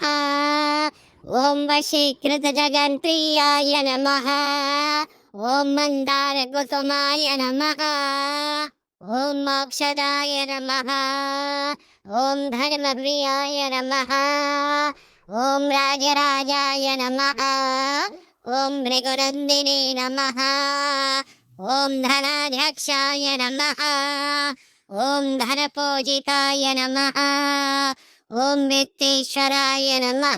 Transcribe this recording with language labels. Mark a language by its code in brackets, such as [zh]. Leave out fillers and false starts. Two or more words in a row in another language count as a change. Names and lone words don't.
[sa] ओम वशीकृतजगन्प्रियाय नमः। ओम मन्दारकुसुमाय नमः। ओम मोक्षदाय नमः। ओम धर्मप्रियाय नमः। ఓం రాజరాజాయ నమః ఓం భృగునందినే నమః ఓం ధనాధ్యక్షాయ నమః ఓం ధనపూజితాయ నమః ఓం విత్తేశ్వరాయ నమః